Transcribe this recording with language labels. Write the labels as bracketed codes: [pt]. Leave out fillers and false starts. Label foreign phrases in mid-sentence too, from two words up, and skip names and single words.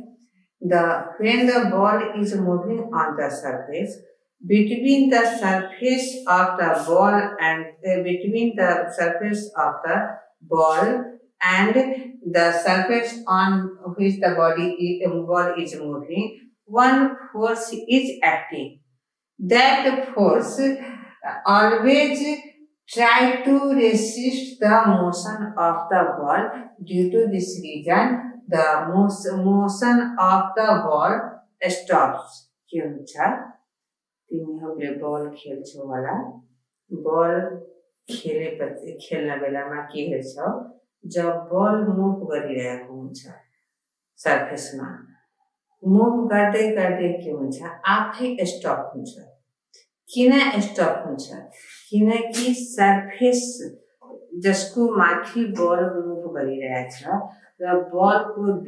[en] When the ball is moving on the surface, between the surface of the ball and between the surface of the ball and the surface on which the ball is moving, one force is acting. That force always try to resist the motion of the ball. Due to this reason, the motion of the ball stops. [bn] কি হচ্ছে তুমি হবে বল খেলছো [ne] वाला बॉल खेलने बेलामा के हेर्छ जब बल मुभ गरिरहेको हुन्छ सर्फेसमा मुभ गर्दै गर्दै के हुन्छ आफै स्टप हुन्छ किन स्टप हुन्छ किनकि सर्फेस जसको माथि बल मुभ गरिरहेछ र बलको